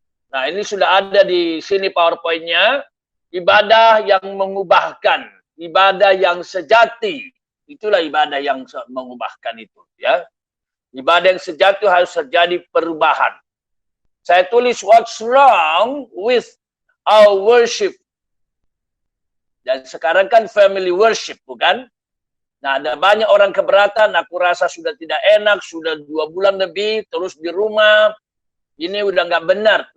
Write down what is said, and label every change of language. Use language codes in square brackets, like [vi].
[id] Nah, ini sudah ada di sini PowerPoint-nya. Ibadah yang mengubahkan, ibadah yang sejati. Itulah ibadah yang mengubahkan itu ya. Ibadah yang sejati harus terjadi perubahan. Saya tulis [en] what's wrong with our worship. [id] Dan sekarang kan family worship, bukan? Nah, ada banyak orang keberatan, aku rasa sudah tidak enak, sudah 2 bulan lebih, terus di rumah, ini udah nggak benar.